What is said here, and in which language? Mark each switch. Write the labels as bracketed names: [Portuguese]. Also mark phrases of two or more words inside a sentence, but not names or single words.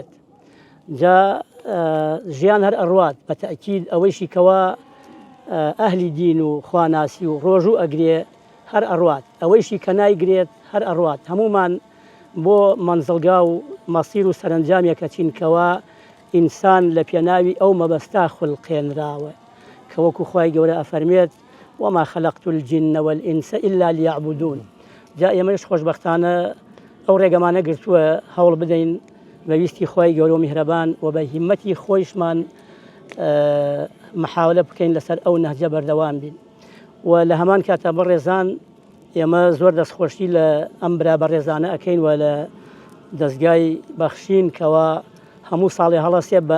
[Central Kurdish] جا ژیان هەر ئەڕوات بە تەئکید ئەوەیشی کەوا ئەهلی دین و خواناسی و ڕۆژوو ئەگرێ هەر ئەڕوات ئەوەیشی کە نایگرێت هەر ئەڕوات هەمومان بۆ مەنزڵگا و مەسیر و سەرنجامێکە چینکەوە ئینسان لە پێناوی ئەو مەبەستا خوڵقێنراوە کە وەکو خوای گەورە ئەفەرمێت [Arabic] وما خلقت الجن والإنس إلا ليعبدون. [Central Kurdish] جا ئێمەش خۆشبەختانە ئەو ڕێگەمانە گرتووە هەوڵ بدەین بەویستی خوای گەورە و میهرەبان و بە هیمەتی خۆیشمان محاولە بکەین لەسەر ئەو نەهجە بەردەوام بین و لە هەمان کاتە بەڕێزان ئێمە زۆر دەستخۆشی لە ئەم برا بەڕێزانە ئەەکەین و لە دەستگای بەخشین کەوا هەموو ساڵی هەڵەسێ بە